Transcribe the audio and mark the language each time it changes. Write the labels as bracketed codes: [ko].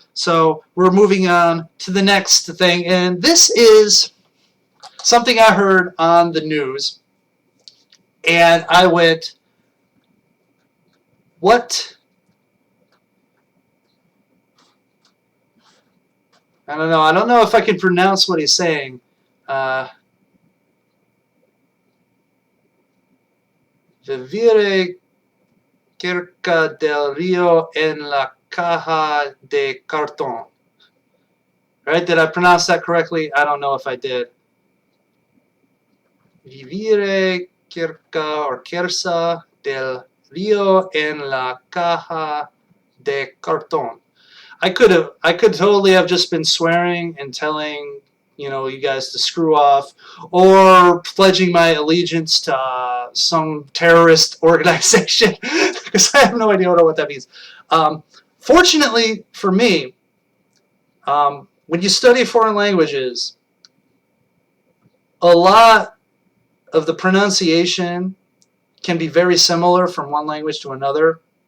[en] So we're moving on to the next thing. And this is something I heard on the news. And I went, what? I don't know. I don't know if I can pronounce what he's saying. [es] Vivire cerca del río en la caja de cartón. [en] Right? Did I pronounce that correctly? I don't know if I did. [es] Vivire cerca [en] or [es] cerca del río en la caja de cartón. [en] I could totally have just been swearing and telling, you guys to screw off, or pledging my allegiance to some terrorist organization, because I have no idea what that means. Fortunately for me, when you study foreign languages, a lot of the pronunciation can be very similar from one language to another.